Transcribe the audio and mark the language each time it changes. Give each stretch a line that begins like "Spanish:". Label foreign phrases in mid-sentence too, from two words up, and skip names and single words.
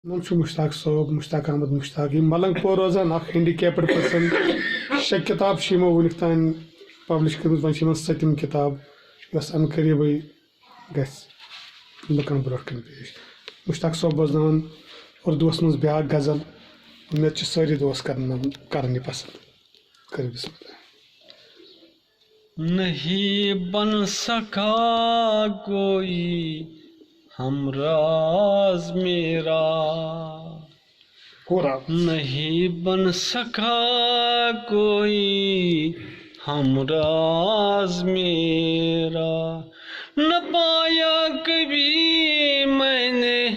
Kashmiri: نام چھُ مشتاق صٲب مشتاق احمد مشتاق یِم ملنگ پور روزان اکھ
English: handicapped person
Kashmiri: 6 کِتاب چھِ یِمو وُنیُک تانۍ پبلش کٔرمٕژ وۄنۍ چھِ یِمن 7م کِتاب یۄس ان قریٖبٕے گژھِ لُکن برونٛٹھ کَنہِ پیش مشتاق صٲب بوزناوان اردوٗوس منٛز بیاکھ غزل مےٚ چھِ سٲری دوس کران یہِ پسنٛد کٔرِو
Arabic: بسم اللہ
Urdu: نہیں بن سکا کوئی ہمراز میرا نہیں بن سکا کوئی ہمراز میرا نہ پایا کبھی میں نے